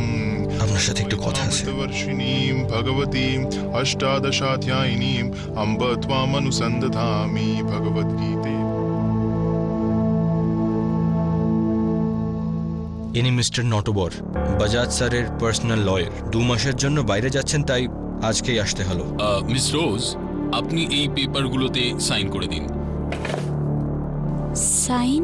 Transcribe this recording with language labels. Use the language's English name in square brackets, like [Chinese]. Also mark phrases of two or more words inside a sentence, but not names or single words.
[Bangla] আপনার সাথে একটু কথা আছে। [Sanskrit] वर्षिणीं भगवतीं अष्टादशाध्यायिनीं अम्ब त्वामनुसन्दधामि भगवद्गीते। [Bangla] ইনি মিস্টার নটবর, বাজাজ স্যারের [English] personal lawyer. [Bangla] 2 মাসের জন্য বাইরে যাচ্ছেন, তাই আজকেই আসতে হলো। মিস রোজ, আপনি এই পেপারগুলোতে সাইন করে দিন। সাইন?